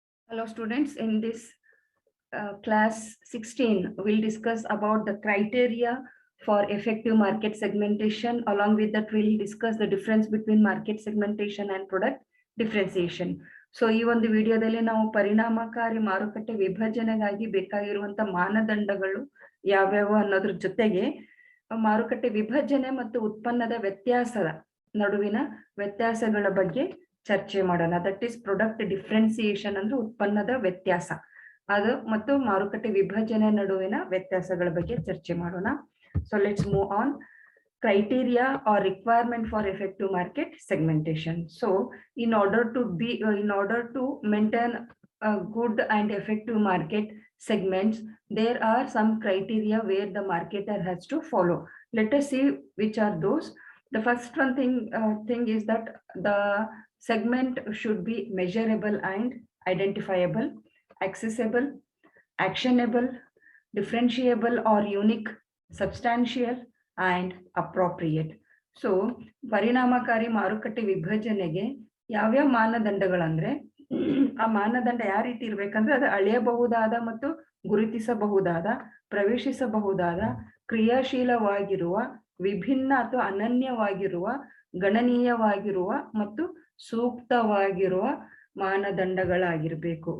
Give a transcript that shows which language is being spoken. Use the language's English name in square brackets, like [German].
[English] Hello students, in this class 16, we'll discuss about the criteria for effective market segmentation. Along with that, we'll discuss the difference between market segmentation and product differentiation. [Kannada] So ಈ ಒಂದು ವಿಡಿಯೋದಲ್ಲಿ ನಾವು ಪರಿಣಾಮಕಾರಿ ಮಾರುಕಟ್ಟೆ ವಿಭಜನೆಗಾಗಿ ಬೇಕಾಗಿರುವಂತ ಮಾನದಂಡಗಳು ಯಾವ್ಯಾವ ಅನ್ನೋದ್ರ ಜೊತೆಗೆ ಮಾರುಕಟ್ಟೆ ವಿಭಜನೆ ಮತ್ತು ಉತ್ಪನ್ನದ ವ್ಯತ್ಯಾಸದ ನಡುವಿನ ವ್ಯತ್ಯಾಸಗಳ ಬಗ್ಗೆ ಚರ್ಚೆ ಮಾಡೋಣ. [English] that is product differentiation [Kannada] ಅಂದ್ರೆ ಉತ್ಪನ್ನದ ವ್ಯತ್ಯಾಸ ಅದು ಮತ್ತು ಮಾರುಕಟ್ಟೆ ವಿಭಜನೆ ನಡುವಿನ ವ್ಯತ್ಯಾಸಗಳ ಬಗ್ಗೆ ಚರ್ಚೆ ಮಾಡೋಣ. [English] So let's move on. Criteria or requirement for effective market segmentation. So in order to maintain a good and effective market segments, there are some criteria where the marketer has to follow. Let us see which are those. The first one thing is that the segment should be measurable and identifiable, accessible, actionable, differentiable or unique, substantial and appropriate. [Kannada] So ಪರಿಣಾಮಕಾರಿ ಮಾರುಕಟ್ಟೆ ವಿಭಜನೆಗೆ ಯಾವ್ಯಾವ ಮಾನದಂಡಗಳಂದ್ರೆ ಆ ಮಾನದಂಡ ಯಾವ ರೀತಿ ಇರ್ಬೇಕಂದ್ರೆ ಅದು ಅಳೆಯಬಹುದಾದ ಮತ್ತು ಗುರುತಿಸಬಹುದಾದ, ಪ್ರವೇಶಿಸಬಹುದಾದ, ಕ್ರಿಯಾಶೀಲವಾಗಿರುವ, ವಿಭಿನ್ನ ಅಥವಾ ಅನನ್ಯವಾಗಿರುವ, ಗಣನೀಯವಾಗಿರುವ ಮತ್ತು ಸೂಕ್ತವಾಗಿರುವ ಮಾನದಂಡಗಳಾಗಿರ್ಬೇಕು.